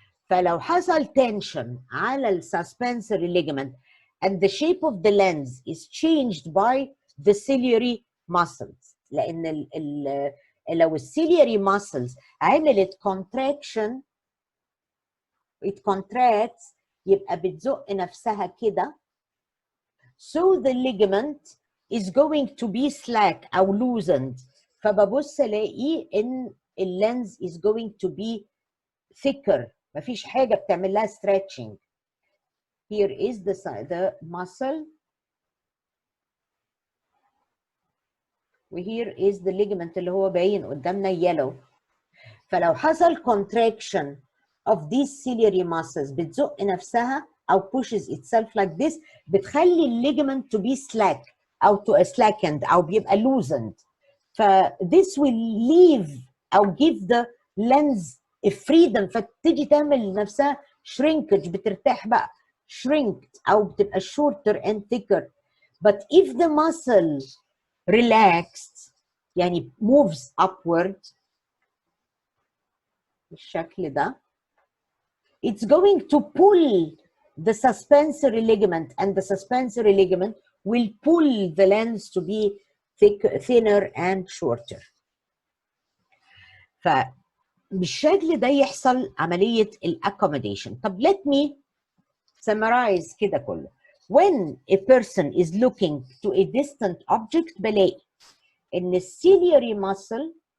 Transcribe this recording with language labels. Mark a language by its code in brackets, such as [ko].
[ar] فلو حصل [en] tension على ال suspensory ligament and the shape of the lens is changed by the ciliary muscles، لأن لو الciliary muscles عملت contraction it contracts [ar] يبقى بتزق نفسها كده. [en] So the ligament is going to be slack أو loosened. [ar] فببص الاقي ان اللينز [en] is going to be thicker. [ar] مفيش حاجة بتعمل لها stretching. [en] Here is the muscle. [ar] وهير [en] is the ligament [ar] اللي هو باين قدامنا yellow. [en] فلو حصل contraction of these ciliary muscles [ar] بتزق نفسها أو [en] pushes itself like this [ar] بتخلي الليجمنت [en] to be slack أو to slackened [ar] أو بيبقى [en] loosened. ف this will leave أو give the lens a freedom [ar] فتيجي تعمل نفسها [en] shrinkage [ar] بترتاح بقى [en] shrinked [ar] أو بتبقى [en] shorter and thicker. But if the muscle relaxed يعني moves upward [ar] بالشكل ده [en] it's going to pull the suspensory ligament and the suspensory ligament will pull the lens to be thinner and shorter. [ar] فبالشكل ده يحصل عملية accommodation. [en] طب let me summarize [ar] كده كله. [en] When a person is looking to a distant object [ar] بلاقي إن [en] ciliary muscle